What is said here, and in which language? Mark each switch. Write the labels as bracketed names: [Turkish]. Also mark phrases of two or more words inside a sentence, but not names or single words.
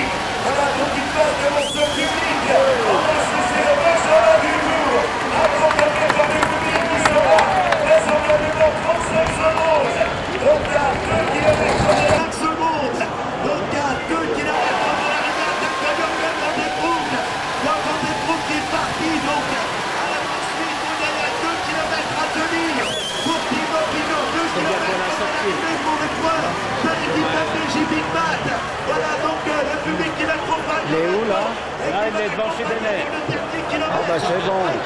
[French] Voilà, donc il passe devant ce public. On va cesser le Benjamin du Tour, accompagné par le public qui sera vraisemblablement 35 secondes. Donc à 2 km de 5 secondes. Donc à 2 km de l'arrivée à l'intérieur de Van der Broek. Van der Broek qui est parti donc à la poursuite. On est à 2 km à tenir pour Thibaut Pinot. 2 km pour le point de l'équipe FDJ Villemate. Voilà donc le public qui l'accompagne. Il est où là? Là, il est devant chez Benet. Ah bah c'est bon.